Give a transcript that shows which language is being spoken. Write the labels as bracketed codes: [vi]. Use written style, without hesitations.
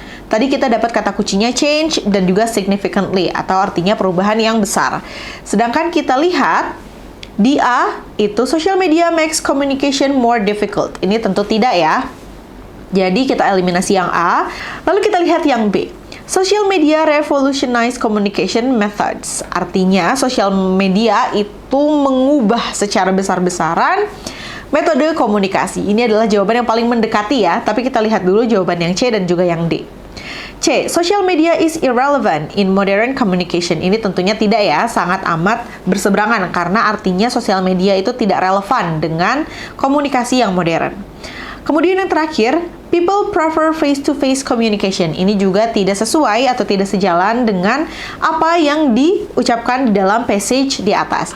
[id] Tadi kita dapat kata kuncinya change dan juga significantly, atau artinya perubahan yang besar. Sedangkan kita lihat di A, itu [en] social media makes communication more difficult. [id] Ini tentu tidak ya. Jadi kita eliminasi yang A, lalu kita lihat yang B. [en] Social media revolutionize communication methods. [id] Artinya, sosial media itu mengubah secara besar-besaran metode komunikasi. Ini adalah jawaban yang paling mendekati ya, tapi kita lihat dulu jawaban yang C dan juga yang D. C. [en] Social media is irrelevant in modern communication. [id] Ini tentunya tidak ya, sangat amat berseberangan karena artinya sosial media itu tidak relevan dengan komunikasi yang modern. Kemudian yang terakhir, [en] people prefer face-to-face communication. [id] Ini juga tidak sesuai atau tidak sejalan dengan apa yang diucapkan di dalam passage di atas.